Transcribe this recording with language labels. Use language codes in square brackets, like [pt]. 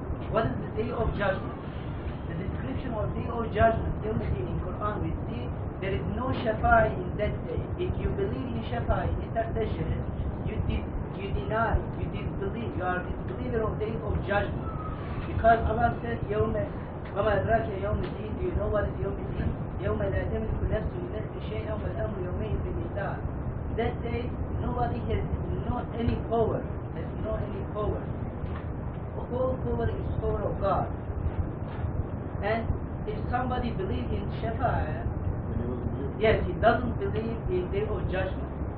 [en] What is the day of judgment? The description of day of judgment, in Quran, we see there is no shafa'i in that day. If you believe in shafa'i, intercession, you deny, you disbelieve, you are a disbeliever of day of judgment. Because Allah says, [ar] وَمَا أَدْرَاكَ يَوْمَ الدِّينِ. [en] Do you know what is يوم الدين? [ar] يَوْمَ لَا تَمْلِكُ نَفْسٌ لِنَفْسٍ شَيْئًا وَالْأَمْرُ يَوْمَئِذٍ لِلَّهِ. [en] That day, nobody has no any power. All power is power of God. And if somebody believes in Shafa'ah, yes, he doesn't believe in day of judgment.